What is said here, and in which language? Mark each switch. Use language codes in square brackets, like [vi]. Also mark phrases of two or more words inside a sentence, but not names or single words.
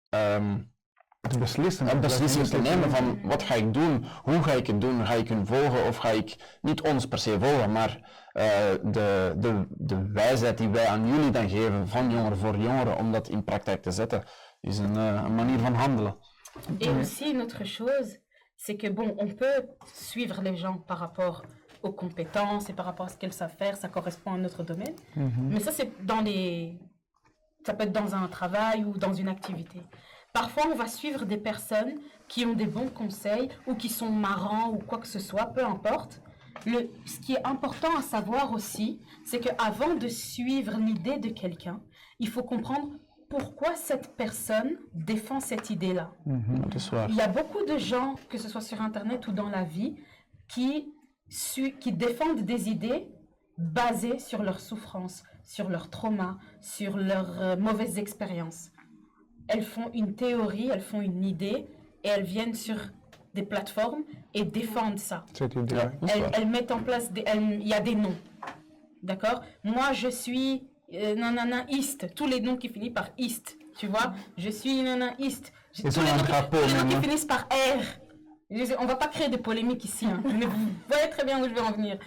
[nl] Te beslissen. een beslissing te nemen van wat ga ik doen, hoe ga ik het doen, ga ik hun volgen of ga ik niet ons per se volgen, maar de wijsheid die wij aan jullie dan geven, van jongeren voor jongeren, om dat in praktijk te zetten, is een manier van handelen. [fr] Et aussi, une autre chose, c'est que bon, on peut suivre les gens par rapport aux compétences et par rapport à ce qu'elles savent faire, ça correspond à notre domaine. Mais ça, c'est ça peut être dans un travail ou dans une activité. Parfois, on va suivre des personnes qui ont des bons conseils ou qui sont marrants ou quoi que ce soit, peu importe. Ce qui est important à savoir aussi, c'est qu'avant de suivre l'idée de quelqu'un, il faut comprendre pourquoi cette personne défend cette idée-là. [nl] Dat is waar. [fr] Il y a beaucoup de gens, que ce soit sur Internet ou dans la vie, qui défendent des idées basées sur leur souffrance, sur leur trauma, sur leurs mauvaises expériences. Elles font une théorie, elles font une idée et elles viennent sur des plateformes et défendent ça. Cette idée. [nl] Ja, dat is waar. [fr] Elles mettent en place, il y a des noms. D'accord? Moi, je suis nananaïste. Tous les noms qui finissent par iste. Tu vois? Je suis nananaïste. Ils ont un drapeau Tous les noms qui même. finissent par R. On va pas créer de polémiques ici, hein, mais vous voyez très bien où je vais en venir.